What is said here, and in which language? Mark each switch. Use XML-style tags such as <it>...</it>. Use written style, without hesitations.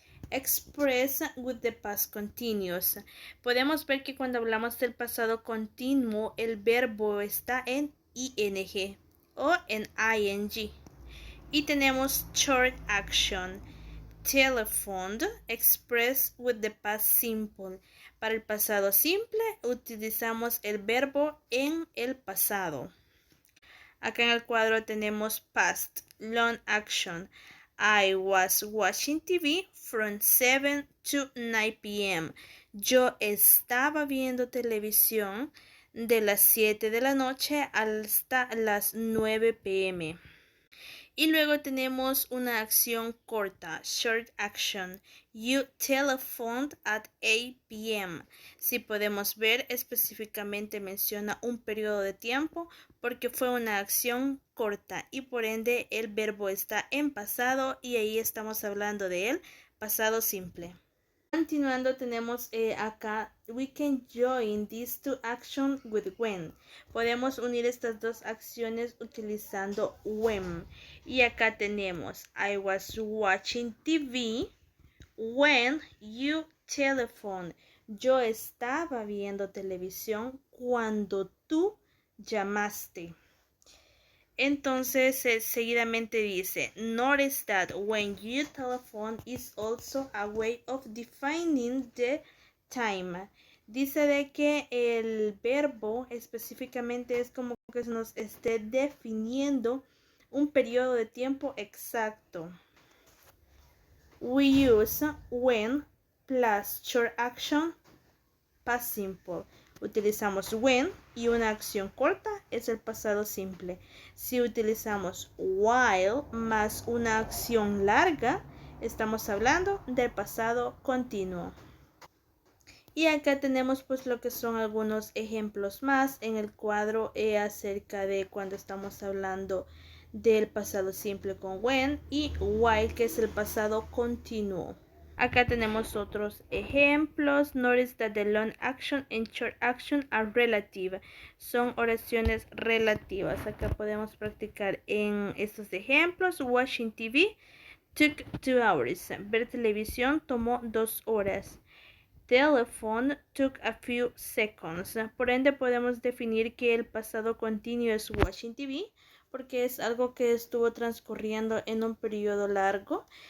<en>Express with the past continuous.</en> <es>Podemos ver que cuando hablamos del pasado continuo, el verbo está en ing o en ing. Y tenemos</es> <en>short action, telephoned, express with the past simple.</en> <es>Para el pasado simple, utilizamos el verbo en el pasado. Acá en el cuadro tenemos</es> <en>past, long action. I was watching TV from 7 to 9 p.m.</en> <es>Yo estaba viendo televisión de las 7 de la noche hasta las 9 p.m. Y luego tenemos una acción corta,</es> <en>short action. You telephoned at 8 p.m.</en> <es>Si podemos ver, específicamente menciona un periodo de tiempo porque fue una acción corta y por ende el verbo está en pasado y ahí estamos hablando de él, pasado simple. Continuando tenemos acá,</es> <en>we can join these two actions with when.</en> <es>Podemos unir estas dos acciones utilizando when. Y acá tenemos,</es> <en>I was watching TV when you telephoned.</en> <es>Yo estaba viendo televisión cuando tú llamaste. Entonces, seguidamente dice,</es> <en>notice that when you telephone is also a way of defining the time.</en> <es>Dice de que el verbo específicamente es como que nos esté definiendo un periodo de tiempo exacto.</es> <en>We use when plus short action past simple.</en> <es>Utilizamos when y una acción corta es el pasado simple. Si utilizamos while más una acción larga, estamos hablando del pasado continuo. Y acá tenemos pues lo que son algunos ejemplos más en el cuadro acerca de cuando estamos hablando del pasado simple con when y while, que es el pasado continuo. Acá tenemos otros ejemplos.</es> <en>Notice that the long action and short action are relative.</en> <es>Son oraciones relativas. Acá podemos practicar en estos ejemplos.</es> <en>Watching TV took 2 hours.</en> <es>Ver televisión tomó 2 horas.</es> <en>Telephone took a few seconds.</en> <es>Por ende podemos definir que el pasado continuo es</es> <en>watching TV</en> <es>porque es algo que estuvo transcurriendo en un periodo largo.</es>